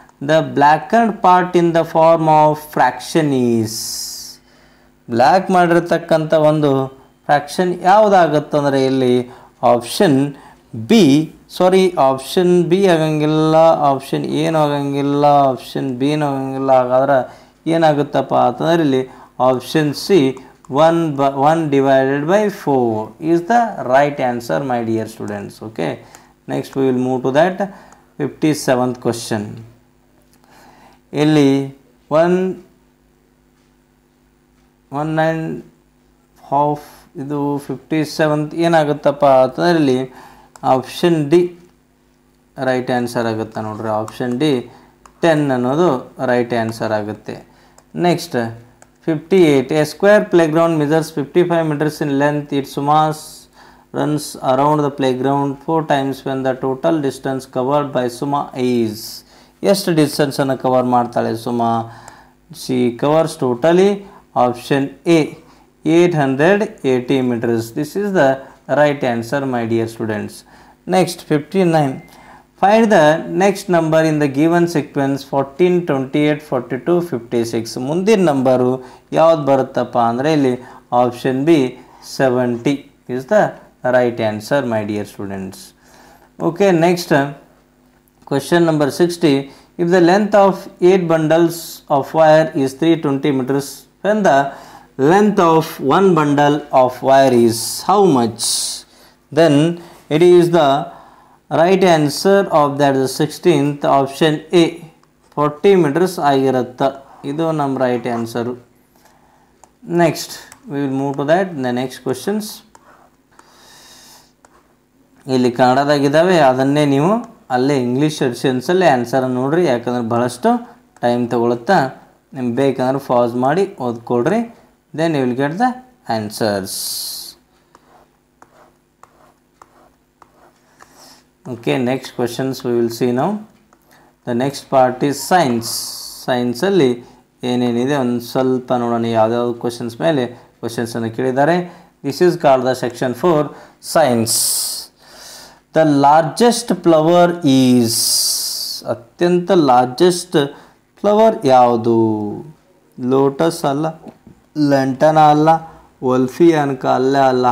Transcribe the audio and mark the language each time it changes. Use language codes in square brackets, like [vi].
[en] the blackened part in the form of fraction is, [kn] black ಮಾಡಿರ್ತಕ್ಕಂಥ ಒಂದು fraction ಯಾವುದಾಗುತ್ತಂದರೆ ಇಲ್ಲಿ option B, sorry option B ಆಗಂಗಿಲ್ಲ, option ಏನು ಆಗಂಗಿಲ್ಲ, ಆಪ್ಷನ್ ಬಿನೂ ಆಗಂಗಿಲ್ಲ. ಹಾಗಾದ್ರೆ ಏನಾಗುತ್ತಪ್ಪ ಅಂತಂದರೆ ಇಲ್ಲಿ [en] Option C 1 divided by 4 is the right answer my dear students. Okay, next we will move to that 57th question. [kn] ಇಲ್ಲಿ 1.5 ಇದು 57th ಏನಾಗುತ್ತಪ್ಪ ಅಂತಂದರೆ ಇಲ್ಲಿ ಆಪ್ಷನ್ ಡಿ ರೈಟ್ ಆನ್ಸರ್ ಆಗುತ್ತೆ ನೋಡ್ರಿ. ಆಪ್ಷನ್ ಡಿ 10 ಅನ್ನೋದು ರೈಟ್ ಆನ್ಸರ್ ಆಗುತ್ತೆ. [en] Next 58. A square playground measures 55 meters in length. Its mass runs around the playground 4 times when the total distance covered by Suma is. [kn] ಎಷ್ಟು ಡಿಸ್ಟೆನ್ಸನ್ನು cover ಮಾಡ್ತಾಳೆ Suma? [en] she covers totally option A 880 meters. This is the right answer my dear students. Next 59. Find the next number in the given sequence 14, 28, 42, 56. [kn] ಮುಂದಿನ number ಯಾವ್ದು ಬರುತ್ತಪ್ಪ ಅಂದರೆ ಇಲ್ಲಿ [en] Option B 70 is the right answer my dear students. Okay, next question number 60. If the length of 8 bundles of wire is 320 meters, then the length of one bundle of wire is how much? Then it is the right answer of that is 16th option A 40 meters [kn] ಆಗಿರುತ್ತೆ. ಇದು ನಮ್ಮ right answer. [en] Next we will move to that the next questions. [kn] ಇಲ್ಲಿ ಕನ್ನಡದಾಗಿದ್ದಾವೆ, ಅದನ್ನೇ ನೀವು ಅಲ್ಲೇ English ಎಡಿಷನ್ಸಲ್ಲೇ ಆನ್ಸರನ್ನು ನೋಡಿರಿ, ಯಾಕಂದ್ರೆ ಭಾಳಷ್ಟು ಟೈಮ್ ತೊಗೊಳುತ್ತಾ. ನಿಮ್ಗೆ ಬೇಕಂದ್ರೆ ಪಾಸ್ ಮಾಡಿ ಓದ್ಕೊಳ್ರಿ, [en] Then you will get the answers. Okay, next questions we will see now. The next part is science. Science [kn] ಅಲ್ಲಿ ಏನೇನಿದೆ ಒಂದು ಸ್ವಲ್ಪ ನೋಡೋಣ. ಯಾವುದ್ಯಾವುದು ಕ್ವಶನ್ಸ್ ಮೇಲೆ ಕ್ವಶನ್ಸನ್ನು ಕೇಳಿದ್ದಾರೆ. [en] This is called the section 4 science. The largest flower is, [kn] ಅತ್ಯಂತ [en] largest flower [kn] ಯಾವುದು? Lotus ಅಲ್ಲ, ಲಂಟನ ಅಲ್ಲ, ವಲ್ಫಿಯಾನ್ಕ ಅಲ್ಲೇ ಅಲ್ಲ.